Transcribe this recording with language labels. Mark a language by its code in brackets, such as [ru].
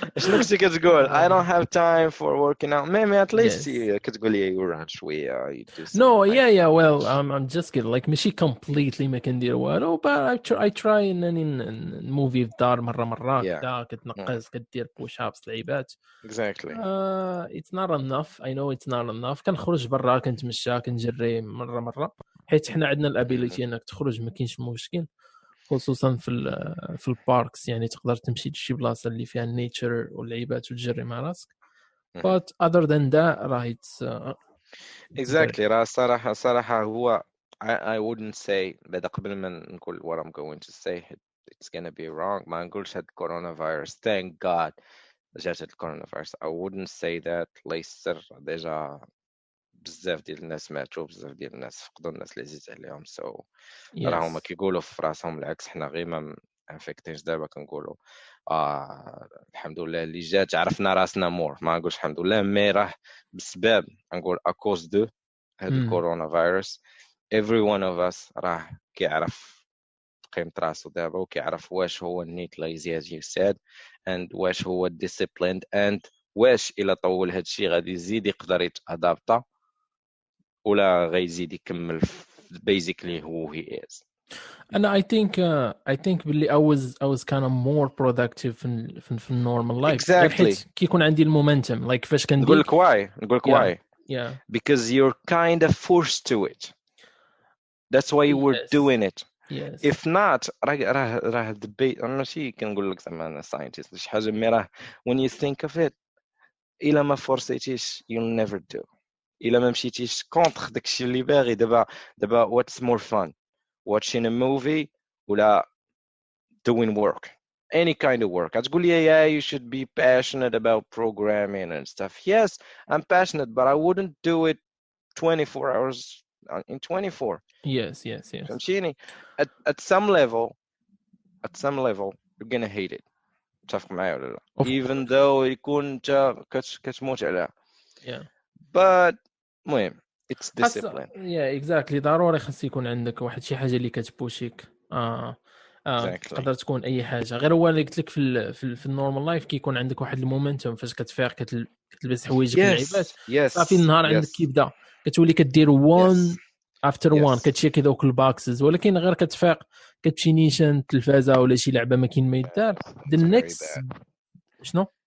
[ar] شنو كنتي كتقول؟ [en] I don't have time for working out. Maybe at least [ar] كتقول لي وران شويه. [en] No, yeah. Well, I'm just kidding. Like [ar] ماشي [en] completely [ar] ما كندير والو, [en] but I try [ar] انني نموفي في الدار مره كذا كتنقز كدير [en] push ups [ar] لعيبات. [en] Exactly. It's not enough. I know it's not enough. [ar] كنخرج برا كنتمشى كنجري مره حيت حنا عندنا الابيليتي انك تخرج ما كاينش مشكل. خصوصا في الباركس يعني تقدر تمشي لشي بلاصه اللي فيها النيتشر واللعيبات وتجري مع راسك. [en] but other than that [ar] راه [en] exactly. [ar] راه صراحه هو [en] I wouldn't say [ar] بعد قبل ما نقول [en] what I'm going to say it's gonna be wrong. [ar] ما نقولش هاد coronavirus [en] thank God [ar] جات هاد coronavirus. [en] I wouldn't say that. [ar] ليس ديجا بزاف ديال الناس ماتوا بزاف ديال الناس فقدوا الناس اللي عزيز عليهم so راه هما كيقولوا في راسهم العكس. حنا غير ما انفيكتينش دابا كنقولوا الحمد لله اللي جات عرفنا راسنا مور. ما نقولش الحمد لله مي راه بسبب نقول اكوز دو هاد الكورونا فيروس [en] every one of us [ar] راه كيعرف قيمة راسو دابا وكيعرف واش هو النيت [en] lazy as you said and [ar] واش هو [en] disciplined and [ar] واش إلا طول هادشي غادي يزيد يقدر يتادابتا ولا غيزيد يكمل [en] basically who he is. And I think [ar] باللي [en] I was kind of more productive [ar] في [en] normal life. Exactly. [ar] كيكون عندي المومنتم [en] like [ar] فاش كندير نقول لك [en] why yeah because you're kind of forced to it. That's why you were doing it. Yes. If not [ar] راه [en] debate [ar] ماشي كنقول لك زعما انا [en] scientist [ar] شي حاجه مي راه [en] when you think of it [ar] إلا ما فرصيتيش [en] you'll never do. [ar] إلا ما مشيتيش كونتر داكشي اللي باغي دابا [en] what's more fun watching a movie [ar] ولا [en] doing work any kind of work. [ar] تقول لي [en] yeah you should be passionate about programming and stuff. Yes I'm passionate but I wouldn't do it 24 hours in 24. Yes [ar] فهمتيني [en] at some level you're gonna hate it. [ar] تتفق معايا ولا لا [en] even though [ar] يكون انت كتموت عليها [en] but [ar] المهم [en] it's discipline. Yeah exactly. [ar] ضروري خاص يكون عندك واحد شي حاجه اللي كتبوشيك تقدر تكون اي حاجه غير هو اللي قلت لك في النورمال لايف كيكون عندك واحد المومنتوم فاش كتفيق كتلبس حوايجك اللعيبات صافي النهار عندك كيبدا كتولي كدير [en] one after one [ar] كتشيكي دوك الباكسز ولكن غير كتفيق كتمشي نيشان التلفازه ولا شي لعبه ما كاين ما يدار [en] the next [ar] شنو